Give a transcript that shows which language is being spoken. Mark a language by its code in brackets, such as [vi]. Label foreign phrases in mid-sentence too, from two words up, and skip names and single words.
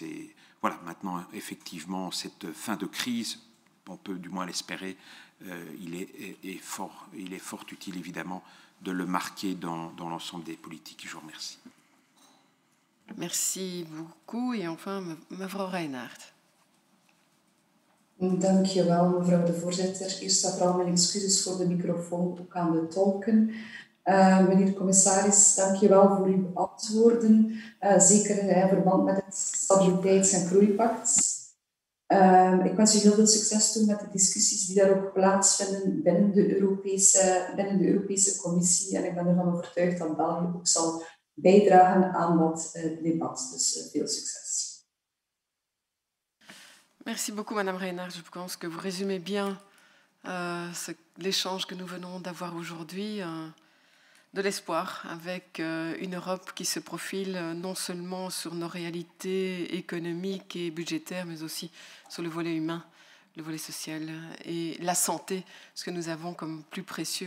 [fr] Et voilà, maintenant, effectivement, cette fin de crise, on peut du moins l'espérer, il est fort utile, évidemment, de le marquer dans l'ensemble des politiques. Je vous remercie. Merci beaucoup. Et enfin, [nl] mevrouw Reinhardt. Dank je wel, mevrouw de voorzitter. Eerst en vooral mijn excuses voor de microfoon, ook aan de tolken. Meneer de commissaris, dank je wel voor uw antwoorden, zeker in verband met het Stabiliteits- en Groeipact. Ik wens u heel veel succes toe met de discussies die daar ook plaatsvinden binnen de Europese Commissie. En ik ben ervan overtuigd dat België ook zal bijdragen aan dat debat. Dus veel succes. [fr] Merci beaucoup, Madame Reinhardt. Je pense que vous résumez bien l'échange que nous venons d'avoir aujourd'hui. De l'espoir avec une Europe qui se profile non seulement sur nos réalités économiques et budgétaires, mais aussi sur le volet humain, le volet social et la santé, ce que nous avons comme plus précieux.